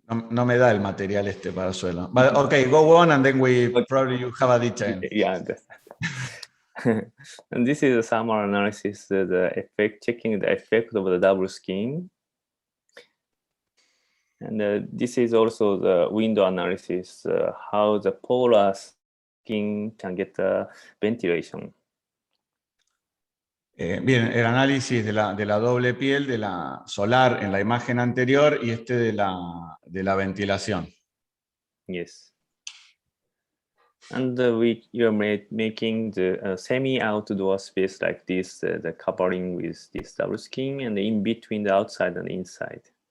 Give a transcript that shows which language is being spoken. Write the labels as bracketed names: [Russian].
[Spanish] No me da el material este para el suelo. [English] But okay, go on and then probably you have a detail. Yeah. And this is a summary analysis, the effect, checking the effect of the double skin. And this is also the window analysis, how the polar skin can get ventilation. [Spanish] Bien, el análisis de la doble piel, de la solar en la imagen anterior y este de la ventilación. [English] Yes. And you're making the semi-outdoor space like this, the covering with this double skin, and in between the outside and inside.